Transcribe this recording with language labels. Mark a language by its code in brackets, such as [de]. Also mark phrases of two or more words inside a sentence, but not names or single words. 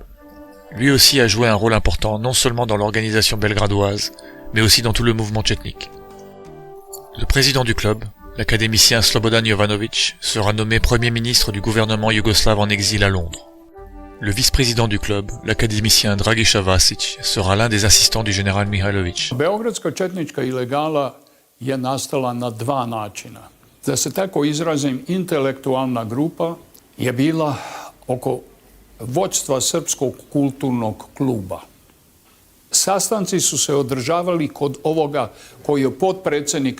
[fr] Lui aussi a joué un rôle important non seulement dans l'organisation belgradoise, mais aussi dans tout le mouvement tchétnique. Le président du club, l'académicien Slobodan Jovanović, sera nommé premier ministre du gouvernement yougoslave en exil à Londres. Le vice-président du club, l'académicien Dragiša Vasić, sera l'un des assistants du général Mihajlović. [sr] Beogradsko-četnička ilegala je nastala na dva načina. Da se tako izrazim, intelektualna grupa je bila oko vođstva Srpskog kulturnog kluba. Sastanci su se održavali kod ovoga koji je potpredsjednik.